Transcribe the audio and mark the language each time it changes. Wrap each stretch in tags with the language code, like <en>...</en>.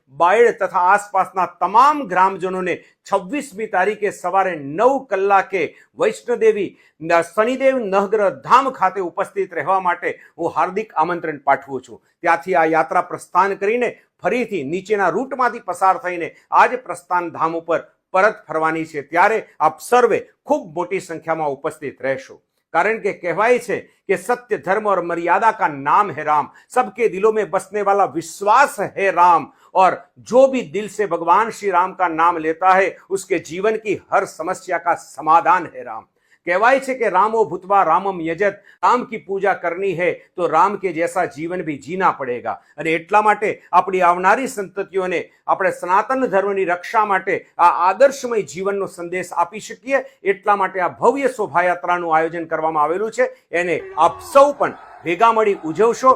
<gu>બાયડ તથા આસપાસના તમામ ગ્રામજનોને 26મી તારીખે સવારે 9 કલાકે વૈષ્ણોદેવી શનિદેવ નહગ્રહ ધામ ખાતે ઉપસ્થિત રહેવા માટે હું હાર્દિક આમંત્રણ પાઠવું છું। ત્યાંથી આ યાત્રા પ્રસ્થાન કરીને ફરીથી નીચેના રૂટમાંથી પસાર થઈને આજ પ્રસ્થાન ધામ ઉપર પરત ફરવાની છે। ત્યારે આપ સર્વે ખૂબ મોટી સંખ્યામાં ઉપસ્થિત રહેશો, कारण के कहवाई છે</gu> <hi>कि सत्य धर्म और मर्यादा का नाम है राम, सबके दिलों में बसने वाला विश्वास है राम, और जो भी दिल से भगवान श्री राम का नाम लेता है उसके जीवन की हर समस्या का समाधान है राम।</hi> <gu>कहवाय છે કે</gu> <hi>रामो भूतवा रामम यजत, राम की पूजा करनी है तो राम के जैसा जीवन भी जीना पड़ेगा।</hi> <gu>અને એટલા માટે આપણી આવનારી સંતતિઓને આપણે સનાતન ધર્મની રક્ષા માટે આ આદર્શમય જીવનનો સંદેશ આપી શકીએ એટલા માટે આ ભવ્ય શોભાયાત્રાનું આયોજન કરવામાં આવેલું છે। એને આપ સૌ પણ ભેગા મળી ઉજવશો।</gu>